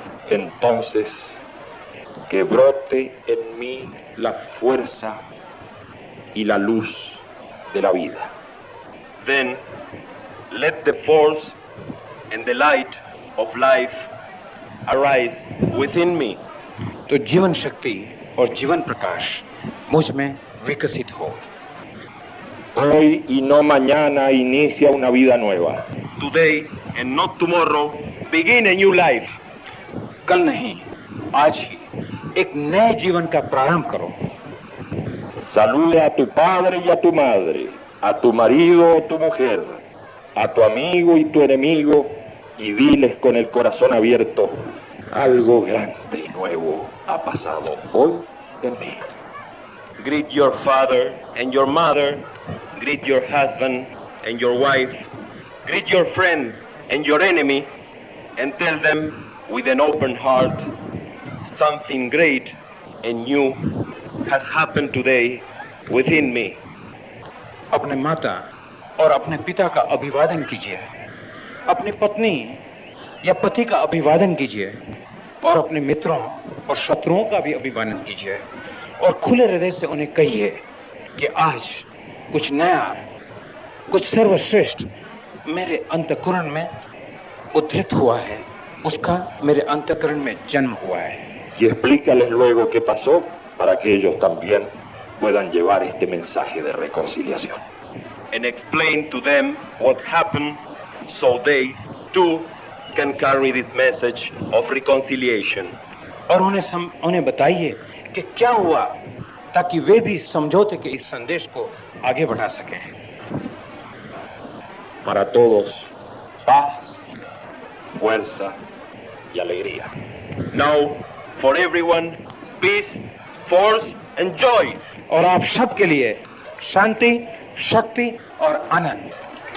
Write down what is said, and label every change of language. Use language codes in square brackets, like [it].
[es] Entonces, que brote en mí la fuerza y la luz de la vida. [en] Then let the force and the light of life arise within me. [hi] तो जीवन शक्ति और जीवन प्रकाश मुझ में विकसित हो. [es] Hoy y no mañana inicia una vida nueva. [en] Today and not tomorrow, begin a new life. [hi] कल नहीं, आज ही एक नए जीवन का प्रारंभ करो. [es] Saluda a tu padre y a tu madre, a tu marido o tu mujer, a tu amigo y tu enemigo, y diles con el corazón abierto, algo grande y nuevo ha pasado hoy en mí. [en] Greet your father and your mother, greet your husband and your wife, greet your friend and your enemy, and tell them with an open heart, something great and new has happened today within me. [hi] अपने माता और अपने पिता का अभिवादन कीजिए, अपनी पत्नी या पति का अभिवादन कीजिए, और अपने मित्रों और शत्रुओं का भी अभिवादन कीजिए, और खुले हृदय से उन्हें कहिए कि आज कुछ नया, कुछ सर्वश्रेष्ठ मेरे अंतःकरण में उद्धृत हुआ है, उसका मेरे अंतःकरण में जन्म हुआ है. [es] Y explícales luego qué pasó para que ellos también puedan llevar este mensaje de reconciliación. [en] And explain to them what happened so they too can carry this message of reconciliation. [hi] और उन्हें बताइए कि क्या हुआ ताकि वे भी समझौते के इस संदेश को आगे बढ़ा सकें. [es] Para todos, paz, fuerza y alegría. [en] Now, for everyone, peace, force and joy. [hi] और आप सब के लिए शांति, शक्ति और आनंद.